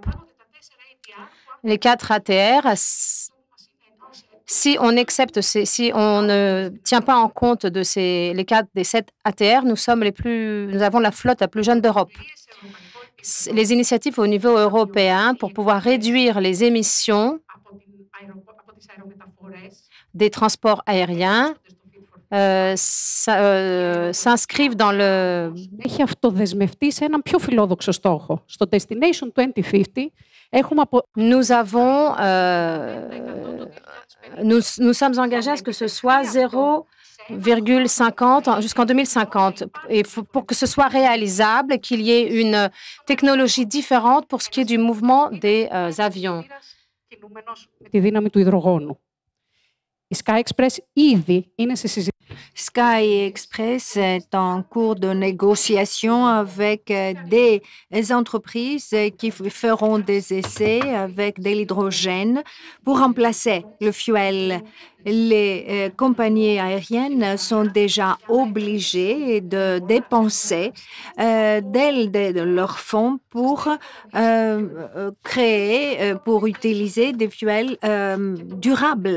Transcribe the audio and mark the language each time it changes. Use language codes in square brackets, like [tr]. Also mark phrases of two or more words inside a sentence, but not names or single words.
[fr] Les 4 ATR, si on ne tient pas en compte de les 4 des 7 ATR, nous avons la flotte la plus jeune d'Europe. Les initiatives au niveau européen pour pouvoir réduire les émissions des transports aériens s'inscrivent dans le... [el] Έχει αυτοδεσμευτεί σε έναν πιο φιλόδοξο στόχο. Στο Destination 2050 έχουμε... [fr] Nous sommes engagés à ce que ce soit 0,50 jusqu'en 2050. Et pour que ce soit réalisable, qu'il y ait une technologie différente pour ce qui est du mouvement des avions. [el] Τη δύναμη του υδρογόνου. Η Sky Express ήδη είναι σε συζήτηση. [fr] Sky Express est en cours de négociation avec des entreprises qui feront des essais avec de l'hydrogène pour remplacer le fuel. Les compagnies aériennes sont déjà obligées de dépenser de leurs fonds pour pour utiliser des fuels durables.